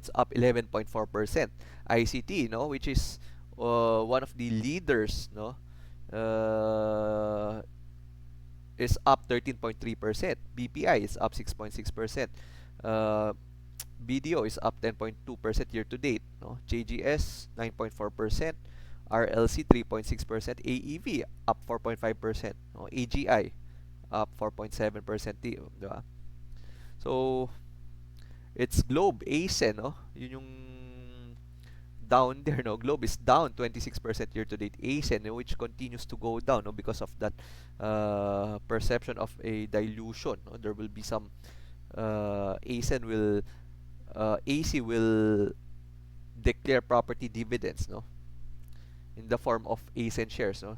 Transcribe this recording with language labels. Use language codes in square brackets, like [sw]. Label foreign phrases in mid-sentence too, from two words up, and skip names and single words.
[en] It's up 11.4%. ICT, no, which is one of the leaders, no, is up 13.3%. BPI is up 6.6%. Uh, BDO is up 10.2% year to date, no. JGS 9.4%. RLC 3.6%. AEV up 4.5%. No? AGI up 4.7%. Diba? So, it's Globe, ASEN, no? [tl] Yun yung [en] down there, no. Globe is down 26% year to date. ASEN, which continues to go down, no, because of that perception of a dilution, no. There will be some ASEN will AC will declare property dividends, no, in the form of ASEN shares, no.